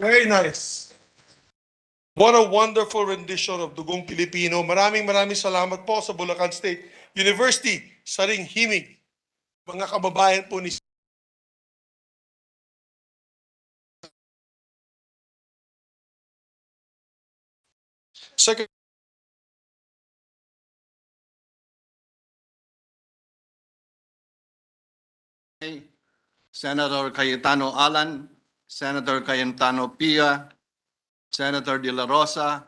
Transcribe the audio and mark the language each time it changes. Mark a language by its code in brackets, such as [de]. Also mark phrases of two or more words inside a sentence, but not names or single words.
[en] nice. What a wonderful rendition of Dugong Pilipino. [tl] Maraming salamat po sa Bulacan State University, Saring Himig. Mga kababayan po ni Secretary Senator Cayetano Alan, Senator Cayetano Pia, Senator De La Rosa,